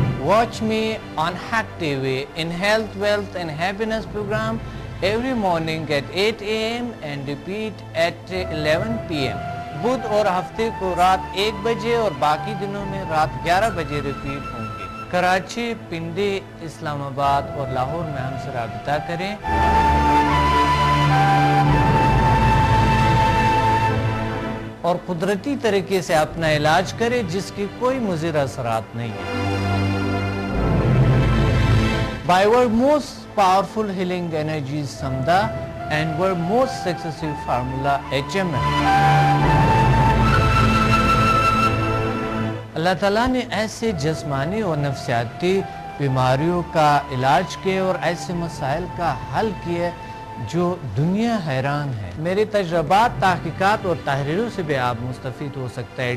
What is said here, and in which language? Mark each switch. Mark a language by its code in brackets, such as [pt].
[en] Watch me on Hack TV in Health, Wealth and Happiness program every morning at 8 a.m. and repeat at 11 p.m. [ur] بدھ اور ہفتے کو رات 1 بجے اور باقی دنوں میں رات 11 بجے ریپیٹ ہوں گے. کراچی, پنڈی, اسلام آباد اور لاہور میں ہم سے رابطہ کریں. اور قدرتی طریقے سے اپنا علاج کریں جس کی کوئی مضر اثرات نہیں ہے. [en] By our most powerful healing energies Samda and our most successful formula HMM. [ur] اللہ تعالیٰ نے ایسے جسمانی اور نفسیاتی بیماریوں کا علاج کیا اور ایسے مسائل کا حل کیا جو دنیا حیران ہے. میرے تجربات, تحقیقات اور تحریروں سے بھی آپ مستفید ہو سکتا ہے.